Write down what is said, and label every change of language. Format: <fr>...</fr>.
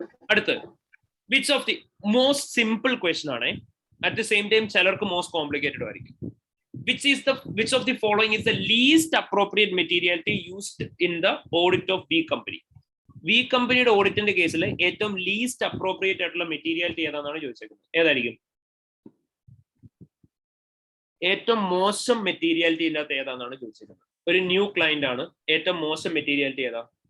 <en>അടുത്ത് which of the most simple question ആണ്, at the same time ചിലർക്ക് most complicated ആയിരിക്കും. which of the following is the least appropriate materiality used in the audit of B company?</en> <ml>V കമ്പനിയുടെ ഓഡിറ്റിന്റെ കേസിൽ ഏറ്റവും least appropriate ആയിട്ടുള്ള materiality ഏതാണെന്നാണ് ചോദിച്ചേക്കുന്നത്. ഏതായിരിക്കും ഏറ്റവും മോശം മെറ്റീരിയാലിറ്റി ഇതിനകത്ത് ഏതാണെന്നാണ് ചോദിച്ചേക്കുന്നത്? ഒരു ന്യൂ ക്ലയന്റ് ആണ്. ഏറ്റവും മോശം മെറ്റീരിയാലിറ്റി ഏതാ?</ml>